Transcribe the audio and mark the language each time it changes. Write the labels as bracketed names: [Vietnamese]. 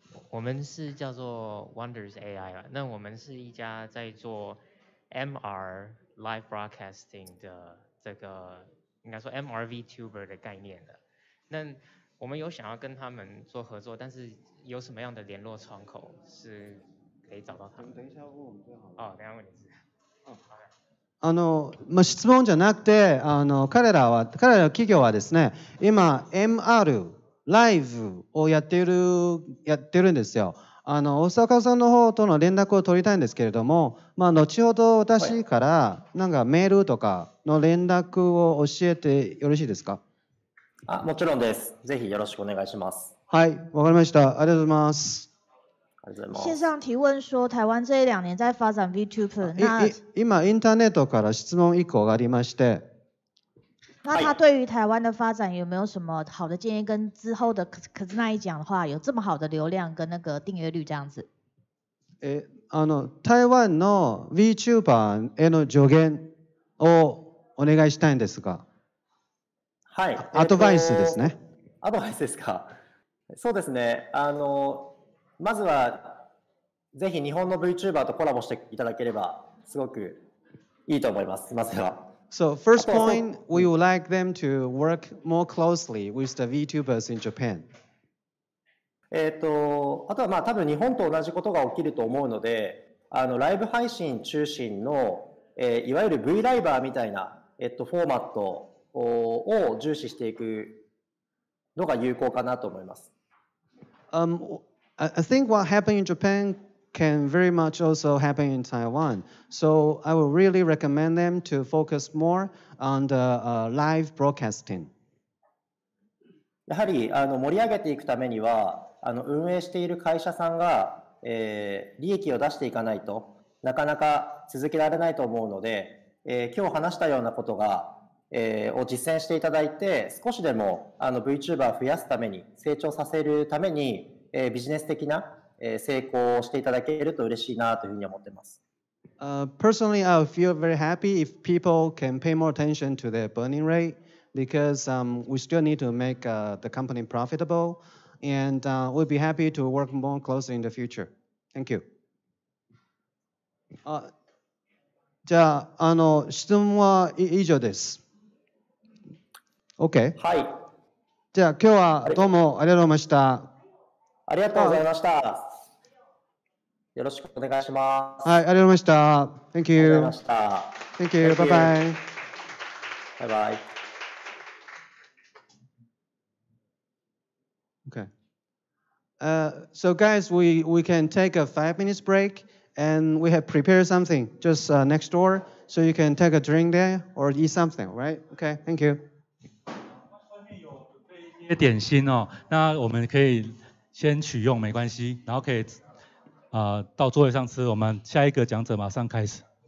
[Chinese] 我们是叫做 Wonders AI 啦，那我们是一家在做 MR live broadcasting 的这个应该说 MR VTuber 的概念的。那我们有想要跟他们做合作，但是有什么样的联络窗口是可以找到他们？等一下问我们就好了。等一下问你是。 [Japanese] 質問じゃなくて、彼ら企業はですね、今 MR ライブをやってるんですよ。大阪さんの方との連絡を取りたいんですけれども、後ほど私からなんかメールとかの連絡を教えてよろしいですか？もちろんです。ぜひよろしくお願いします。はい、わかりました。ありがとうございます。ありがとうございます。 [Chinese] 线上提问说，台湾这1、2年在发展 VTuber， [Japanese] 今、インターネットから質問1個がありまして、 [Chinese] 那他对于台湾的发展有没有什么好的建议？跟之后的可是那一讲的话，有这么好的流量跟那个订阅率这样子。 [Japanese] 台湾の VTuber への助言をお願いしたいんですが、はい。アドバイスですね。アドバイスですか。そうですね。まずは、ぜひ日本の VTuber とコラボしていただければ、すごくいいと思います。まずは。 [English] So first point, we would like them to work more closely with the VTubers in Japan. [Japanese] あとは多分日本と同じことが起きると思うので、ライブ配信中心の、いわゆる V ライバーみたいな、フォーマットを重視していくのが有効かなと思います。 [English] I think what happened in Japan can very much also happen in Taiwan. So I would really recommend them to focus more on the live broadcasting. [Japanese] やはり盛り上げていくためには運営している会社さんが、利益を出していかないとなかなか続けられないと思うので、今日話したようなことが、を実践していただいて少しでもVTuber を増やすために成長させるために、ビジネス的な成功をしていただけると嬉しいなというふうに思っています。 [English] Personally, I feel very happy if people can pay more attention to their burning rate because we still need to make the company profitable, and we'll be happy to work more closely in the future. Thank you. [Japanese] じゃあ、質問は以上です。 [English] OK。 [Japanese] はい。じゃあ、今日はどうもありがとうございました。ありがとうございました。よろしくお願いします。はい、ありがとうございました。 [English] Thank you. [Japanese] ありがとうございました。 [English] Thank you. Bye bye. Bye bye. Okay. So guys, we can take a 5 minutes break, and we have prepared something just next door, so you can take a drink there or eat something, right? Okay. Thank you. [Chinese] 外面有准备一些点心哦，那我们可以先取用没关系，然后可以到座位上吃。我们下一个讲者马上开始。